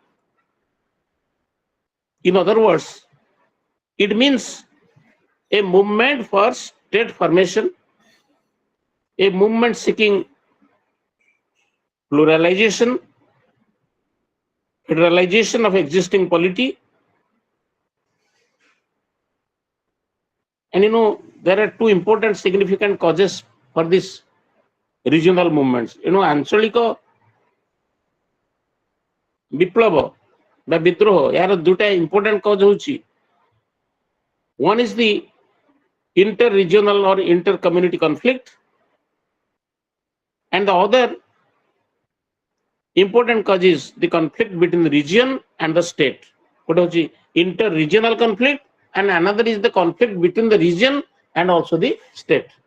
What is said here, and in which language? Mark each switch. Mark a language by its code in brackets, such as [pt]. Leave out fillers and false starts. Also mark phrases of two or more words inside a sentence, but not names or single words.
[en] In other words, it means a movement for state formation, a movement seeking pluralization, federalization of existing polity. And there are two important significant causes for this regional movements. [or] Ancholika ବିପ୍ଳବ ବା ବିଦ୍ରୋହ ଏହାର ଦୁଇଟା [en] important cause ହେଉଛି, one is the inter-regional or inter-community conflict, and the other important cause is the conflict between the region and the state. What is inter-regional conflict, and another is the conflict between the region and also the state.